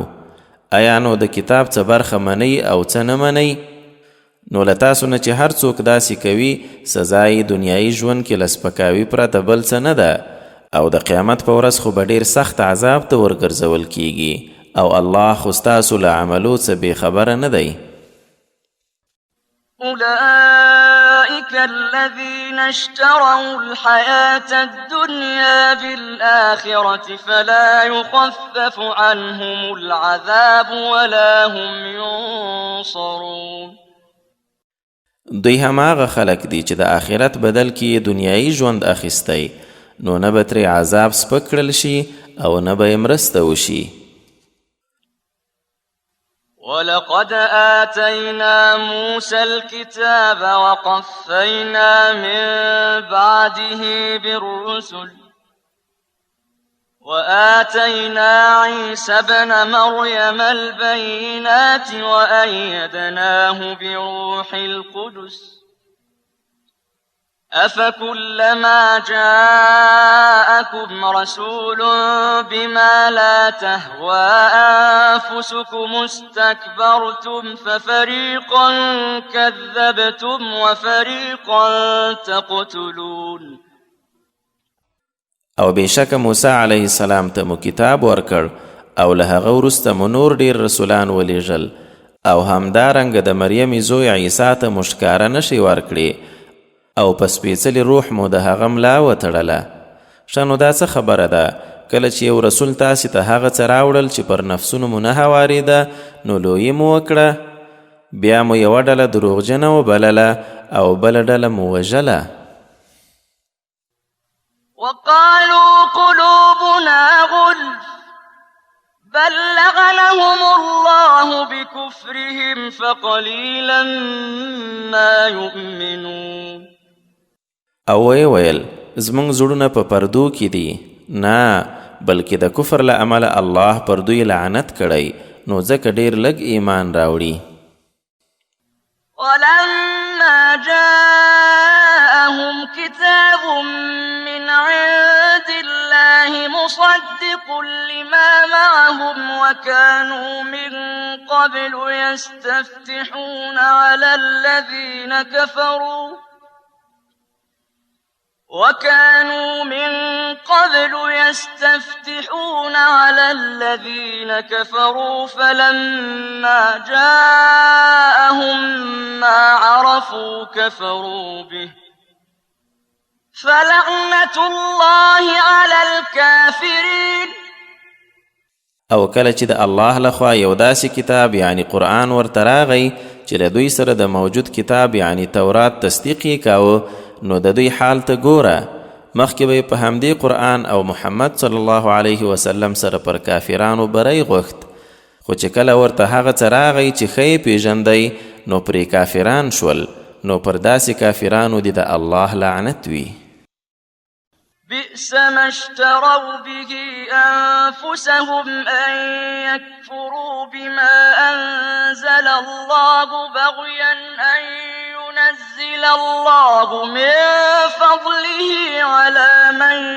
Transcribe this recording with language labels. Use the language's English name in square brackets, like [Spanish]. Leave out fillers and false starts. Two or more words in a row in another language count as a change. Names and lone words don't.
[Pashto] ایا نو د کتاب څه برخه منئ او څه نه منئ؟ نو له تاسو نه چې هر څوک داسې کوي سزا یې دنیایي ژوند کې له سپکاوي پرته بل څه نه ده او د قیامت په ورځ خو به ډېر سخت عذاب ته ورګرځول کیږي او الله خو ستاسو له عملو څه بېخبره نه دی. [Arabic] أولئك الذين اشتروا الحياة الدنيا بالآخرة فلا يخفف عنهم العذاب ولا هم ينصرون. [Pashto] دوی هماغه خلک دي چې د آخرت بدل کې دنیایي ژوند اخیستی نو نه به ترې عذاب سپک کړل شي او نه به یې مرسته وشي. [Arabic] ولقد آتينا موسى الكتاب وقفينا من بعده بالرسل وآتينا عيسى ابن مريم البينات وأيدناه بروح القدس أفكلما جاءكم رسول بما لا تهوى أنفسكم استكبرتم ففريقا كذبتم وفريقا تقتلون. [Pashto] او بېشکه موسی [Arabic] علیه السلام [Pashto] ته مو کتاب ورکړ او له هغه وروسته مو نور ډېر رسولان ولیږل او همدارنګه د مریم زوی عیسی ته مو ښکاره نښې ورکړې او په سپېڅلي روح مو د هغه ملا وتړله. ښه نو دا څه خبره ده کله چې یو رسول تاسې ته هغه څه راوړل چې پر نفسونو مو نه هوارېده نو لویي مو وکړه، بیا مو یوه ډله دروغجنه وبلله او بله ډله مو وژله. [Arabic] وقالوا قلوبنا غلف بل لعنهم الله بكفرهم فقليلا ما يؤمنون. [Pashto] او ویل زمونږ زړونه په پردو کې دي، نه بلکې د کفر له امله الله پر دوی لعنت کړی نو ځکه ډېر لږ ایمان راوړي. [Arabic] ولما جاءهم كتاب من عند الله مصدق لما معهم وكانوا من قبل يستفتحون على الذين كفروا فلما جاءهم ما عرفوا كفروا به فلعنة الله على الكافرين. [Pashto] او کله چې د الله لخوا یو داسې کتاب یعنی قرآن ورته راغی چې له دوی سره د موجود کتاب یعنی تورات تصدیق یې کاوه نو د دوی حال ته ګوره، مخکې به په همدې قرآن او محمد [Arabic] صلی الله علیه وسلم [Pashto] سره پر کافرانو بری غوښت، خو چې کله ورته هغه څه راغی چې ښه یې پیژندی نو پرې کافران شول، نو پر داسې کافرانو دې د الله لعنت وي. [Arabic] بئس ما اشتروا به أنفسهم أن يكفروا بما أنزل الله بغيا أن ينزل الله من فضله على من